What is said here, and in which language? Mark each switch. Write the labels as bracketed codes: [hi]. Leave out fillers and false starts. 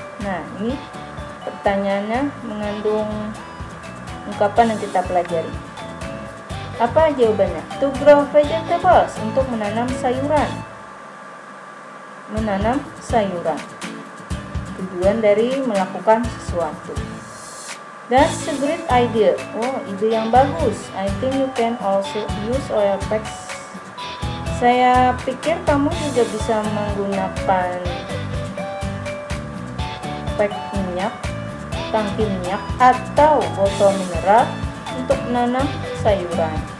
[id] Nah, ini pertanyaannya mengandung ungkapan yang kita pelajari. Apa jawabannya? [en] To grow vegetables, [id] untuk menanam sayuran. Menanam sayuran. Tujuan dari melakukan sesuatu. [en] That's a great idea. [id] Oh, ide yang bagus. [en] I think you can also use oil packs. [id] Saya pikir kamu juga bisa menggunakan pack minyak, tangki minyak, atau botol mineral untuk menanam sayuran.